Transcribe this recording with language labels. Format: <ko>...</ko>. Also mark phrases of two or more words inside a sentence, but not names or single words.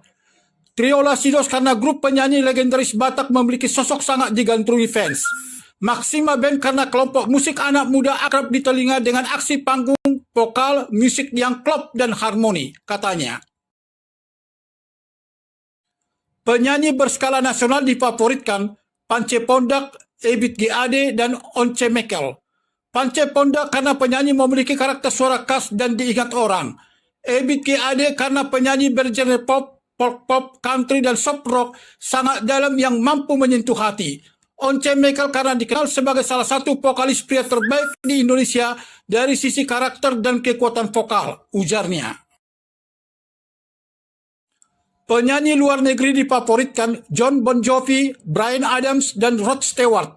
<id>Trio Lasidos karena grup penyanyi legendaris Batak memiliki sosok sangat digandrungi fans. Maxima Band karena kelompok musik anak muda akrab di telinga dengan aksi panggung, vokal, musik yang klop dan harmoni, katanya. Penyanyi berskala nasional difavoritkan Pance Pondak, Ebit GAD, dan Once Mekel. Pance Pondak karena penyanyi memiliki karakter suara khas dan diingat orang. Ebit GAD karena penyanyi bergenre pop,</id> <en>folk pop,</en> <id>country, dan</id> <en>soft rock</en> <id>sangat dalam yang mampu menyentuh hati. Once Mekel karena dikenal sebagai salah satu vokalis pria terbaik di Indonesia dari sisi karakter dan kekuatan vokal, ujarnya. Penyanyi luar negeri difavoritkan Jon Bon Jovi, Bryan Adams, dan Rod Stewart.</id>